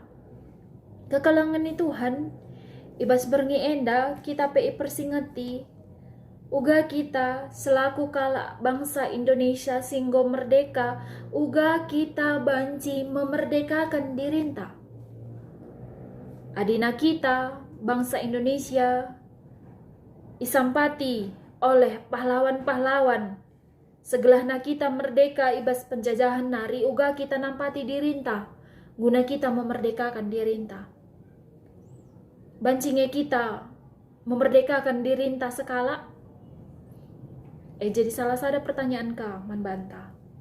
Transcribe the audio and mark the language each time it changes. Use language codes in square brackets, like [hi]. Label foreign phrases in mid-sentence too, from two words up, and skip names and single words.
[btx] Kekalangan ni Tuhan, ibas berngi enda kita pe persingeti uga kita selaku kala bangsa Indonesia singgo merdeka, uga kita banci memerdekakan dirinta. Adina kita bangsa Indonesia isampati oleh pahlawan-pahlawan. Segelahna kita merdeka ibas penjajahan nari, uga kita nampati dirinta guna kita memerdekakan dirinta. Bancinge kita memerdekakan dirinta sekala. Jadi salah sada pertanyaan ka man banta.